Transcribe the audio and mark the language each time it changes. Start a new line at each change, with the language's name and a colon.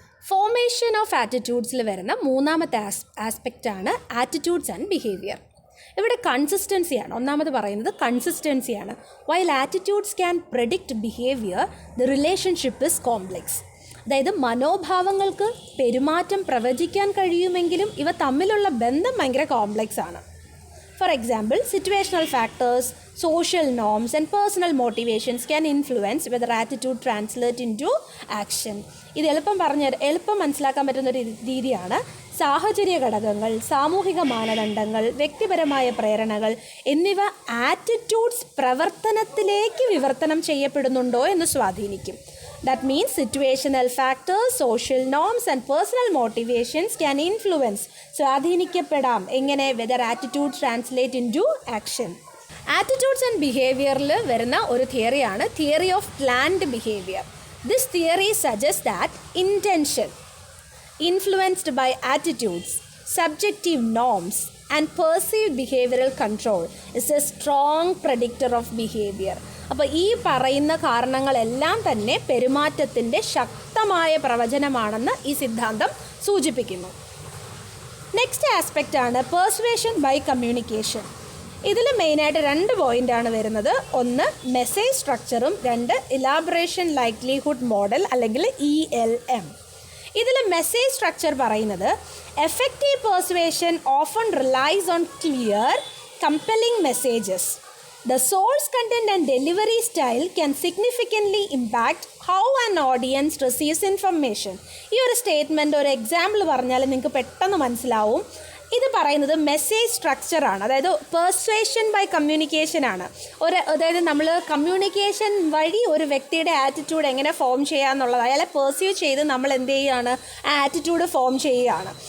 Malayalam: Formation of ആറ്റിറ്റ്യൂഡ്സിൽ വരുന്ന മൂന്നാമത്തെ ആസ്പെക്റ്റാണ് attitudes and behaviour. ഇവിടെ കൺസിസ്റ്റൻസിയാണ് ഒന്നാമത് പറയുന്നത്. കൺസിസ്റ്റൻസിയാണ്.
English: While attitudes can predict behaviour, the relationship is complex.
Malayalam: അതായത് മനോഭാവങ്ങൾക്ക് പെരുമാറ്റം പ്രവചിക്കാൻ കഴിയുമെങ്കിലും ഇവ തമ്മിലുള്ള ബന്ധം ഭയങ്കര കോംപ്ലെക്സ് ആണ്.
English: For example, situational factors, social norms and personal motivations can influence whether attitude translate into action.
Malayalam: ഇത് എളുപ്പം മനസ്സിലാക്കാൻ പറ്റുന്ന ഒരു രീതിയാണ്. സാഹചര്യ ഘടകങ്ങൾ, സാമൂഹിക മാനദണ്ഡങ്ങൾ, വ്യക്തിപരമായ പ്രേരണകൾ എന്നിവ ആറ്റിറ്റ്യൂഡ്സ് പ്രവർത്തനത്തിലേക്ക് വിവർത്തനം ചെയ്യപ്പെടുന്നുണ്ടോ എന്ന് സ്വാധീനിക്കും.
English: That means situational factors, social norms and personal motivations can influence,
Malayalam: സ്വാധീനിക്കപ്പെടാം എങ്ങനെ,
English: whether attitude translate into action.
Malayalam: Attitudes and ബിഹേവിയറിൽ വരുന്ന ഒരു തിയറിയാണ് theory of planned behaviour.
English: This theory suggest that intention influenced by attitudes, subjective norms and perceived behavioural control is a strong predictor of behaviour.
Malayalam: അപ്പോൾ ഈ പറയുന്ന കാരണങ്ങളെല്ലാം തന്നെ പെരുമാറ്റത്തിൻ്റെ ശക്തമായ പ്രവചനമാണെന്ന് ഈ സിദ്ധാന്തം സൂചിപ്പിക്കുന്നു. Next ആസ്പെക്റ്റാണ് പെർസ്വേഷൻ by communication. ഇതിൽ മെയിനായിട്ട് 2 പോയിൻ്റാണ് വരുന്നത്. ഒന്ന് മെസ്സേജ് സ്ട്രക്ചറും, 2 ഇലാബറേഷൻ ലൈക്ലിഹുഡ് മോഡൽ അല്ലെങ്കിൽ ELM. ഇതിൽ മെസ്സേജ് സ്ട്രക്ചർ പറയുന്നത്
English: Effective persuasion often relies on clear compelling messages. The source content and delivery style can significantly impact how an audience receives information.
Malayalam: ഈ ഒരു സ്റ്റേറ്റ്മെൻറ്റ് ഒരു എക്സാമ്പിൾ പറഞ്ഞാൽ നിങ്ങൾക്ക് പെട്ടെന്ന് മനസ്സിലാവും. ഇത് പറയുന്നത് മെസ്സേജ് സ്ട്രക്ചറാണ്, അതായത് പെർസ്വേഷൻ ബൈ കമ്മ്യൂണിക്കേഷൻ ആണ്. അതായത് നമ്മൾ കമ്മ്യൂണിക്കേഷൻ വഴി ഒരു വ്യക്തിയുടെ ആറ്റിറ്റ്യൂഡ് എങ്ങനെ ഫോം ചെയ്യാന്നുള്ളത്, അയാളെ പെർസീവ് ചെയ്ത് നമ്മൾ എന്ത് ചെയ്യുകയാണ്, ആ ആറ്റിറ്റ്യൂഡ് ഫോം ചെയ്യുകയാണ്.